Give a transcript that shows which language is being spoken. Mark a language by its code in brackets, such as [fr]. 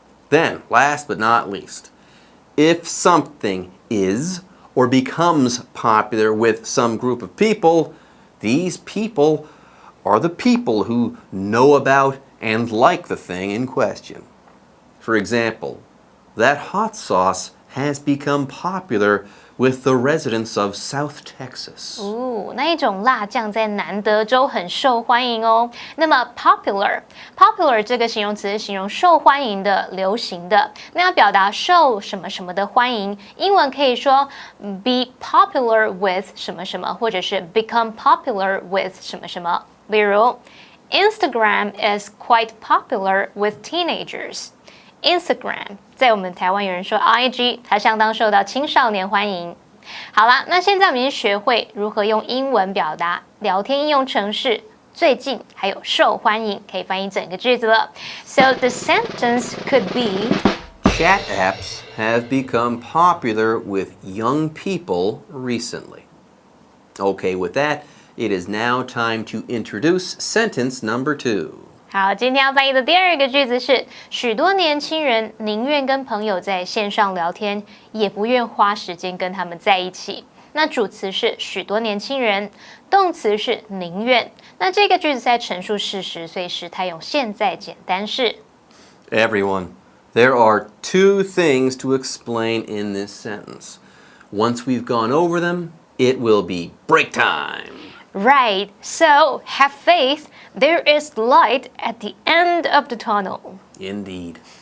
[en] Then, last but not least, if something is or becomes popular with some group of people, these people are the people who know about and like the thing in question. For example, that hot sauce has become popular with the residents of South Texas. [zh] 那一种辣酱在南德州很受欢迎哦。那么 popular 这个形容词是形容受欢迎的、流行的。那要表达受什么什么的欢迎，英文可以说 be popular with 什么什么，或者是 become popular with 什么什么。 [en] 例如 Instagram is quite popular with teenagers. [zh] Instagram 在我们台湾有人说 IG， 它相当受到青少年欢迎。好啦，那现在我们已经学会如何用英文表达聊天应用程式最近还有受欢迎，可以翻译整个句子了。 [en] So the sentence could be Chat apps have become popular with young people recently. Okay, with that, it is now time to introduce sentence number 2. [zh] 好，今天要翻译的第二个句子是：许多年轻人宁愿跟朋友在线上聊天，也不愿花时间跟他们在一起。那主词是许多年轻人，动词是宁愿。那这个句子在陈述事实，所以时态用现在简单式。 [en] Everyone, there are 2 things to explain in this sentence. Once we've gone over them, it will be break time. Right, so have faith. There is light at the end of the tunnel. Indeed.